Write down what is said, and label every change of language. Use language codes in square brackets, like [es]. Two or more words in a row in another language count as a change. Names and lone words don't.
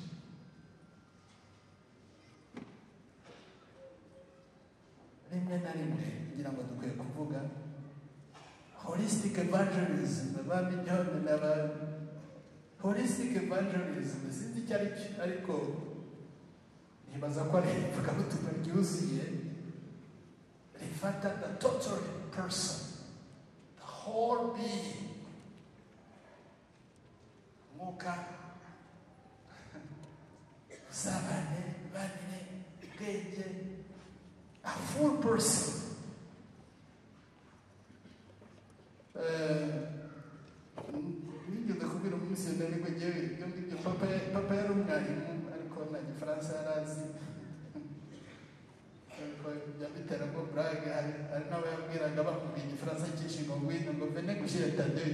[rw] Rimwe na rimwe ngira ngo dukwiye kuvuga [en] holistic evangelism. [rw] Abami John n'aba [en] holistic evangelism [rw] sinzi icyo ari cyo, ariko ntibaza ko ari ivugabutumwa ryuzuye rifata [en] the total person, the whole being, [rw] mwuka, usabane, banire, ubwenge, [en] a full person. [rw] Nigeze kubwira umumisiyoneri ngo ngewe ibyo ngibyo, papa yari umwarimu ariko nta gifaransa yari azi, yabiteramo burage. Hari n'abo yabwiraga bamubwiye igifaransa cyinshi ngo ngwino ngo vene gushyire Tadeyo.